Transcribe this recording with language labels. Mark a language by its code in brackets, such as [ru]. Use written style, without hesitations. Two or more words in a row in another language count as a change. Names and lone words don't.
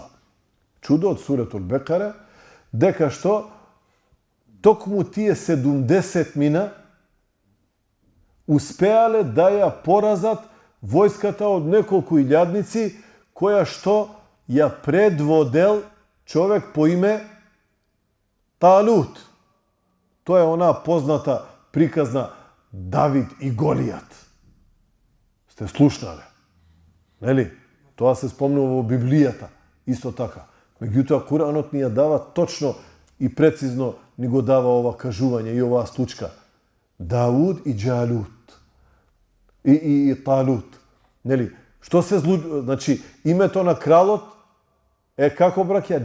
[mk] Чудо од суретул Бекара, дека што токму тие 70 мина успеале да ја поразат војската од неколку илјадници, која што ја предводел човек по име Талут. Тоа е она позната приказна Давид и Голијат. Сте слушнале? Нели? Тоа се спомнува во Библијата. Исто така. Меѓутим, Куранот није дава точно и прецизно него дава ова кажувања и ова случка. Davud i Džalut. I Talut. Нели, што се значи, име то на кралот, како браќа?